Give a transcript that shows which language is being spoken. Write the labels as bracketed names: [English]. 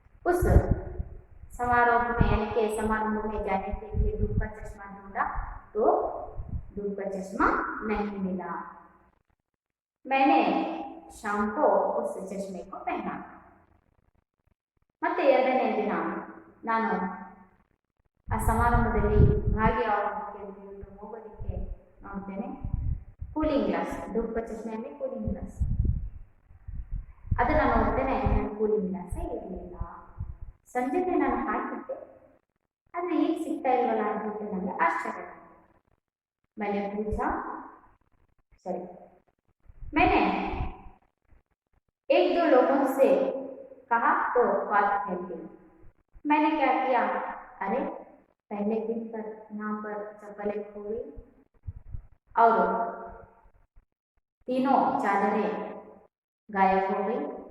[Hindi] उस समारोह में यानी कि समारोह में जाने के लिए धूप का चश्मा ढूंढा तो धूप का चश्मा नहीं मिला। मैंने शाम को उस चश्मे को पहना। [Kannada] ಮತ್ತೆ 2ನೇ ದಿನ ನಾನು ಆ ಸಮಾರಂಭದಲ್ಲಿ ಭಾಗಿಯಾಗೋದಕ್ಕೆ ಹೋಗೋದಕ್ಕೆ ನೋಡ್ತೇನೆ ಕೂಲಿಂಗ್ ಗ್ಲಾಸ್, ಧೂಪ ಚಶ್ಮೆಯಲ್ಲಿ ಕೂಲಿಂಗ್ ಗ್ಲಾಸ್ ಅದನ್ನು ನೋಡ್ತೇನೆ. ಕೂಲಿಂಗ್ ಗ್ಲಾಸೇ ಇರಲಿಲ್ಲ. ಸಂಜೆಗೆ ನಾನು ಹಾಕಿದ್ದೆ, ಆದರೆ ಈಗ ಸಿಗ್ತಾ ಇಲ್ವಲ್ಲ ಅಂತ ನನಗೆ ಆಶ್ಚರ್ಯ. [Hindi] मैंने पूछा सॉरी मैंने 1-2 लोगों से कहा तो बात फैल गई। मैंने क्या किया, अरे पहले दिन पर यहाँ पर चप्पलें खो गई और तीनों चादरें गायब हो गई।